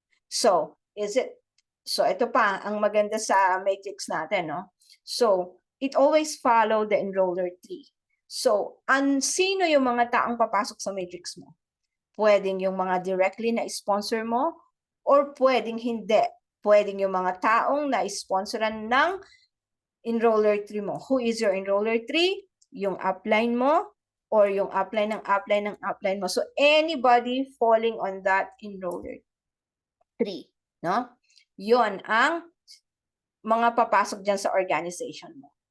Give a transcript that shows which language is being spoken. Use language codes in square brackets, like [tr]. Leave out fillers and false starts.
[tl] So, ito pa, ang maganda sa matrix natin, no? [en] So, it always follow the enroller tree. [tl] So, sino yung mga taong papasok sa matrix mo? Pwedeng yung mga directly na sponsor mo or pwedeng hindi. Pwedeng yung mga taong na-sponsoran ng enroller tree mo. [en] Who is your enroller tree? [tl] Yung upline mo or yung upline ng upline ng upline mo. [en] So, anybody falling on that enroller tree. [tl] No? Yun ang mga papasok dyan sa organization mo.